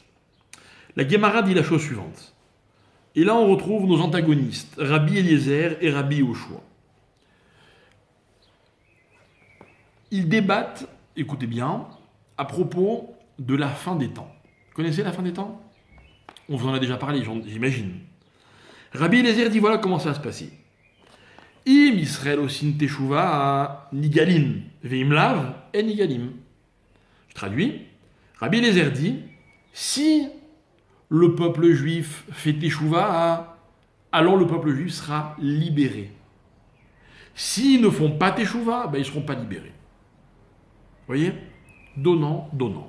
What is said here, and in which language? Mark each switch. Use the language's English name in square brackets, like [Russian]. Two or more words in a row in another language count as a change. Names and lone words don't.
[French] La Guémara dit la chose suivante. Et là, on retrouve nos antagonistes, Rabbi Eliezer et Rabbi Yoshua. Ils débattent, écoutez bien, à propos de la fin des temps. Vous connaissez la fin des temps? On vous en a déjà parlé, j'imagine. Rabbi Eliezer dit voilà comment ça va se passer. [Hebrew] אם ישראל עושין תשובה נגאלין ואם לאו אין נגאלין. [French] Je traduis. Rabbi Eliezer dit si le peuple juif fait teshuva, alors le peuple juif sera libéré. S'ils ne font pas teshuva, ils ne seront pas libérés. Vous voyez? Donnant, donnant.